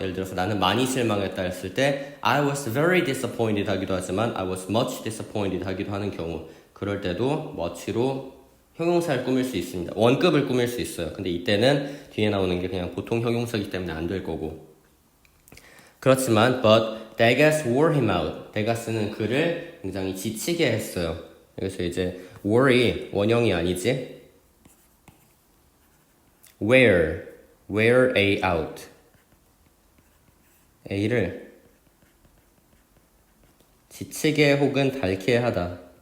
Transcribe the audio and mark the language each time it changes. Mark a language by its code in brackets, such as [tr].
[ko] 예를 들어서 나는 많이 실망했다 했을 때 [en] I was very disappointed [ko] 하기도 하지만 [en] I was much disappointed [ko] 하기도 하는 경우, 그럴 때도 much로 형용사를 꾸밀 수 있습니다. 원급을 꾸밀 수 있어요. 근데 이때는 뒤에 나오는 게 그냥 보통 형용사이기 때문에 안 될 거고. 그렇지만 [en] but Degas wore him out. [ko] 데가스는 그를 굉장히 지치게 했어요. 여기서 이제 were이 원형이 아니지. [en] wear a out. [ko] A를 지치게 혹은 닳게 하다.